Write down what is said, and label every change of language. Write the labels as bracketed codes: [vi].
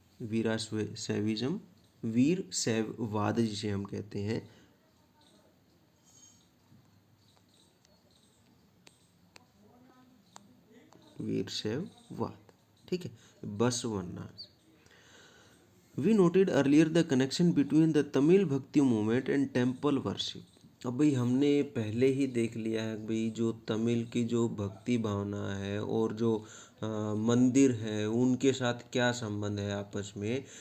[hi] वीराशैविज्म, वीर शैववाद जिसे हम कहते हैं। वीरशैववाद, ठीक है, बसवन्नाज। [en] We noted earlier the connection between the Tamil Bhakti movement and temple worship। [hi] अब भाई हमने पहले ही देख लिया है भाई, जो तमिल की जो भक्ति भावना है और जो मंदिर है, उनके साथ क्या संबंध है आपस में।